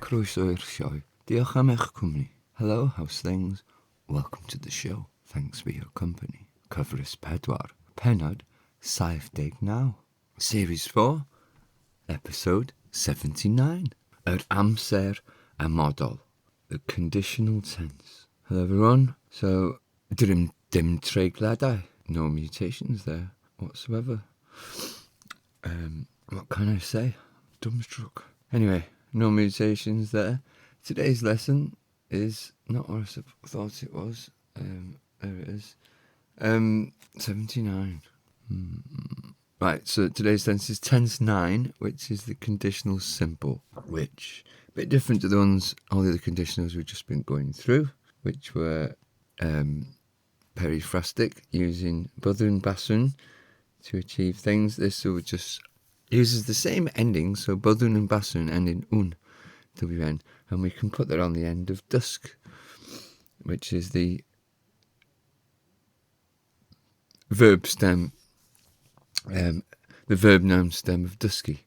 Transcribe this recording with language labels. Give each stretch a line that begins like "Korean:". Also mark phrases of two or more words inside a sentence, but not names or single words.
Welsh: croeso i'r sioe. Diolch am eich cwmni.
English: Hello, how's things? Welcome to the show. Thanks for your company.
Welsh: Cyfres 4, pennod 79.
English: Series 4, episode 79.
Welsh: Amser Amodol,
English: the Conditional Tense. Hello everyone. So,
Welsh: dim treigladau.
English: No mutations there whatsoever. What can I say? Dumbstruck. Anyway, no mutations there. Today's lesson is not what I thought it was. There it is. 79. Right, so today's tense is tense 9, which is the conditional simple, which a bit different to the ones, all the other conditionals we've just been going through, which were periphrastic, using
Welsh: byddwn, baswn
English: to achieve things. This will just uses the same ending, so byddwn and baswn end in un, wn, and we can put that on the end of dusk, which is the verb stem, the verb noun stem of dusky.